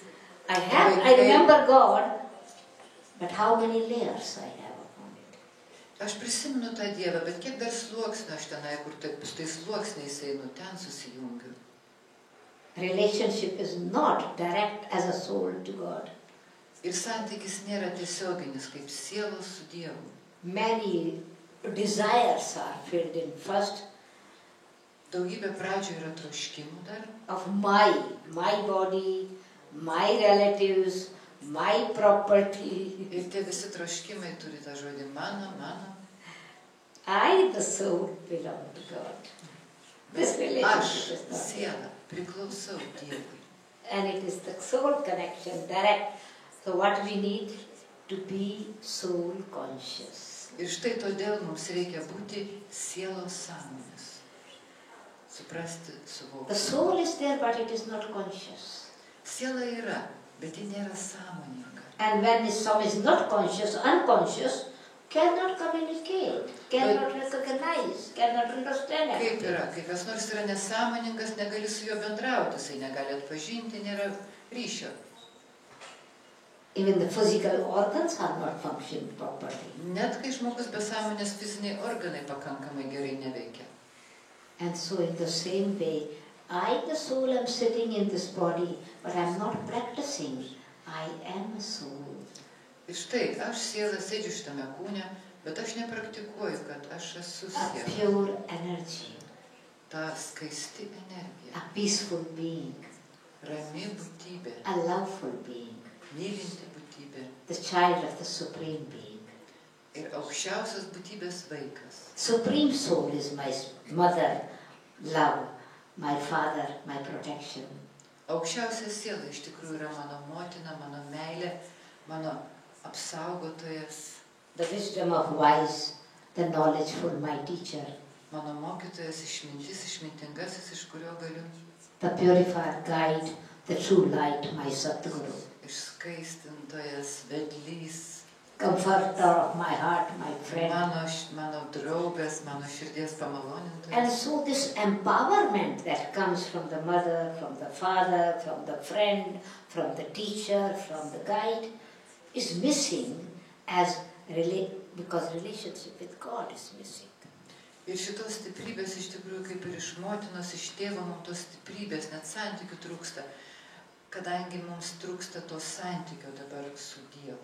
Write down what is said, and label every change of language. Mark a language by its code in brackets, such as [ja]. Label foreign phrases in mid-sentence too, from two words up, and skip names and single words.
[en] I remember God, but how many layers I have upon it. [lt] Aš prisimenu tą Dievą, bet kiek dar sluoksnių aš tenai, kur su tais sluoksniais einu, ten susijungiu. [en] Relationship is not direct as a soul to God. [lt] Ir santykis nėra tiesioginis, kaip sielos su Dievu. [en] Many desires are filled in first [lt] Daugybė pradžių yra troškimų dar. [en] of my body, my relatives, my property. [lt] Ir tie visi troškimai turi tą žodį mano. [en] I, the soul, belong to God. This [lt] Aš, [en] relationship is not [lt] siela, priklausau Dievui. [en] and it is the soul connection, direct. So what we need to be soul conscious. [lt] Ir štai todėl mums reikia būti sielos sąmonės. Suprasti, [en] The [lt] suvokti. [en] soul is there, but it is not conscious. [lt] Siela yra, bet ji nėra sąmoninga. [en] And when some is not conscious, unconscious, cannot communicate, cannot recognize, cannot understand [lt] Kaip [en] anything. [lt] yra, kai kas nors yra nesąmoningas, negali su juo bendrauti, jisai negali atpažinti, nėra ryšio. [en] Even the physical organs are not functioning properly. [lt] Net kai žmogus be sąmonės fiziniai organai pakankamai gerai neveikia. [en] And so in the same way, I, the soul, am sitting in this body, but I'm not practicing. I am a soul. [lt] Ir štai, aš siela sėdžiu šitame kūne, bet aš nepraktikuoju, kad aš esu [en] A [lt] siela. [en] pure energy, [lt] Ta skaisti energija, [en] a peaceful being, [lt] rami būtybė, [en] a loveful being, [lt] mylinti būtybė [en] the child of the Supreme Being. [lt] ir aukščiausios būtybės vaikas. [en] Supreme Soul is my mother, love, my father, my protection. [lt] Aukščiausia siela iš tikrųjų yra mano motina, mano meilė, mano apsaugotojas, [en] The wisdom of wise, the knowledgeful, my teacher. [lt] mano mokytojas, išmintingasis, iš kurio galiu [en] The purifier guide, the true light, my Satguru. [lt] Išskaistintojas, vedlys, [en] Comforter of my heart, my friend. [lt] mano draugas, mano širdies pamalonintojas. [en] And so this empowerment that comes from the mother, from the father, from the friend, from the teacher, from the guide, is missing because relationship with God is missing. [lt] Ir šitos stiprybės iš tikrųjų kaip ir iš motinos, iš tėvo mums tos stiprybės, net santykių trūksta, kadangi mums trūksta to santykio dabar su Dievu.